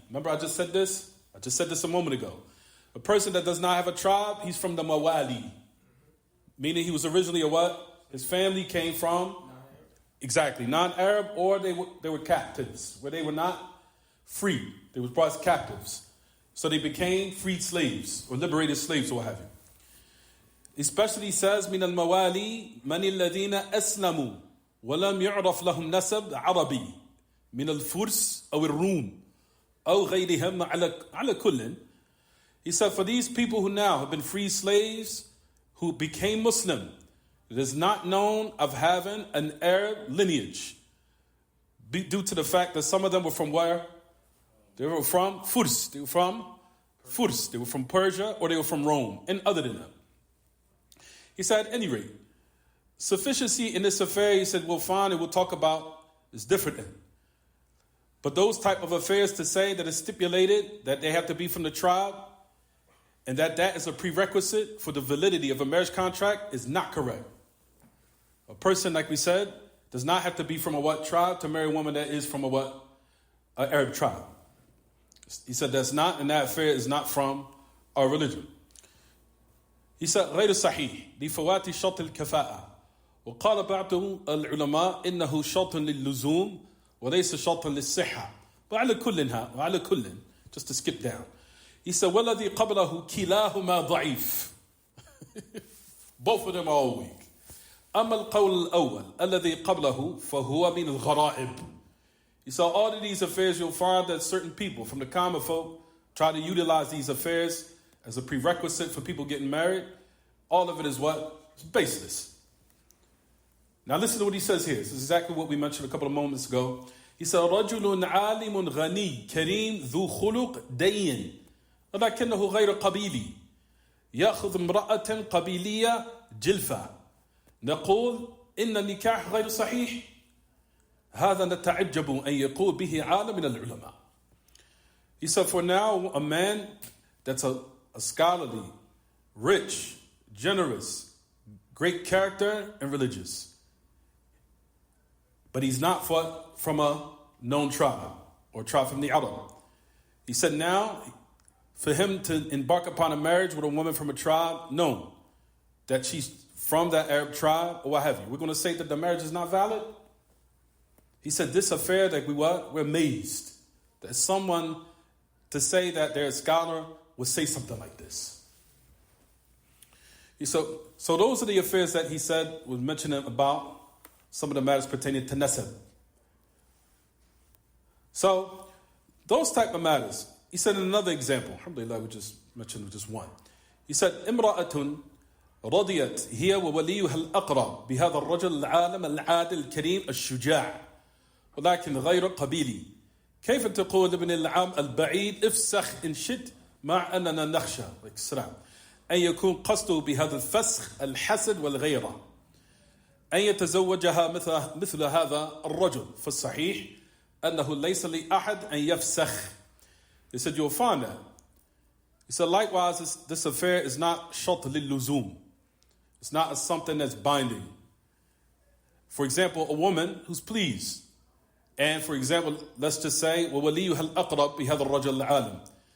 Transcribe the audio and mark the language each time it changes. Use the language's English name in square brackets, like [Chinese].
[English] Remember I just said this? I just said this a moment ago. A person that does not have a tribe, he's from the mawali. Meaning he was originally a what? His family came from Exactly, non-Arab, or they were captives, where they were not free. They were brought as captives. So they became freed slaves, or liberated slaves, or what have you. Especially he says, [Arabic] من الموالي من الذين أسلموا ولم يعرف لهم نسب عربي من الفرس أو الروم أو غيرهم على كل. [English] He said, for these people who now have been free slaves, who became Muslim, it is not known of having an Arab lineage, due to the fact that some of them were from where? They were from Furs. They were from Furs. They were from Persia, or they were from Rome, and other than that. He said, at any rate, sufficiency in this affair, he said, we'll find and we'll talk about is different. But those type of affairs to say that it's stipulated that they have to be from the tribe and that is a prerequisite for the validity of a marriage contract is not correct. A person, like we said, does not have to be from a what tribe to marry a woman that is from a what? An Arab tribe. He said that's not, and that affair is not from our religion. He said, [Arabic] غير صحيح لفوات شرط الكفاءة وقال بعض العلماء إنه شرط للزوم وليس شرط للصحة وعلى كل [English] just to skip down. He said [Arabic] والذي قبله كلاهما ضعيف. [English] Both of them are all weak. [Arabic] أما القول الأول الذي قبله فهو من الغرائب. [English] He said all of these affairs you'll find that certain people from the common folk try to utilize these affairs as a prerequisite for people getting married. All of it is what? It's baseless. Now listen to what he says here. This is exactly what we mentioned a couple of moments ago. He said, [Arabic] رَجُلٌ عَالِمٌ غَنِي كَرِيمٌ ذُو خُلُقْ دَيِّن ولكنه غير قبيلي يأخذ امرأة قبيلية جلفة نقول إن النكاح غير صحيح هذا نتعجب أن يقول به عالم من العلماء. [English] He said, for now, a man that's a scholarly, rich, generous, great character, and religious. But he's not from a known tribe or tribe from the Arab. He said now, for him to embark upon a marriage with a woman from a tribe, known that she's from that Arab tribe or what have you, we're going to say that the marriage is not valid? He said this affair that we're amazed that someone to say that they're a scholar would say something like this. So those are the affairs that he said was mentioning about some of the matters pertaining to nasab. So those type of matters. He said in another example, alhamdulillah, we just mentioned just one. He said, [Arabic] امرأة رضيت هي ووليها الأقرب بهذا الرجل العالم العادل الكريم الشجاع ولكن غير قبيلي كيف تقول لابن العام البعيد افسخ إن شئت مع أننا نخشى أن يكون قصده بهذا الفسخ الحسد والغيرة أن يتزوجها مثل هذا الرجل فالصحيح أنه ليس لأحد أن يفسخ. [English] He said you'll find that. He said likewise this affair is not shart lil-luzum. It's not something that's binding. For example, a woman who's pleased. And for example, let's just say [Arabic] وَوَلِيُّهَا الْأَقْرَبِ بِهَذَا الرَّجُلِ الْعَالِمِ.